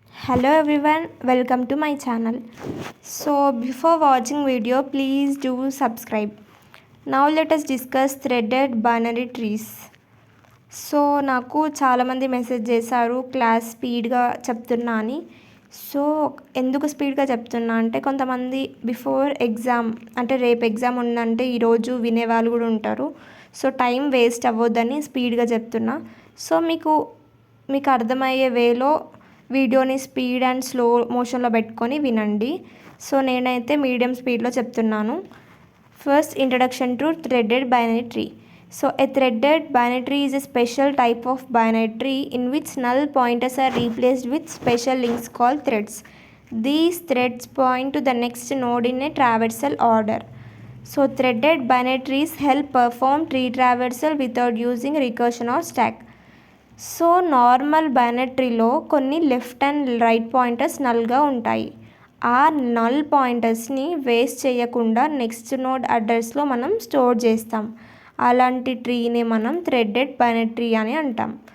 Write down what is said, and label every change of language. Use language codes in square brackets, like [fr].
[en] Hello everyone, welcome to my channel. So before watching video, please do subscribe. Now let us discuss threaded binary trees. [te] So నాకు చాలామంది message చేశారు class స్పీడ్గా చెప్తున్నా అని. So ఎందుకు స్పీడ్గా చెప్తున్నా అంటే కొంతమంది బిఫోర్ ఎగ్జామ్ అంటే రేపు ఎగ్జామ్ ఉందంటే ఈరోజు వినేవాళ్ళు కూడా ఉంటారు. సో టైం వేస్ట్ అవ్వద్దని స్పీడ్గా చెప్తున్నా. సో మీకు అర్థమయ్యే వేలో వీడియోని స్పీడ్ అండ్ స్లో మోషన్లో పెట్టుకొని వినండి. సో నేనైతే మీడియం స్పీడ్లో చెప్తున్నాను. [en] First introduction to threaded binary tree. So a threaded binary tree is a special type of binary tree in which null pointers are replaced with special links called threads. These threads point to the next node in a traversal order. So threaded binary trees help perform tree traversal without using recursion or stack. [te] So normal binary ట్రీలో కొన్ని left and right pointers నల్గా ఉంటాయి. ఆ null పాయింటర్స్ని waste చేయకుండా next node అడ్రస్లో మనం store చేస్తాం. అలాంటి ట్రీని మనం థ్రెడెడ్ బైనరీ ట్రీ అని అంటాం.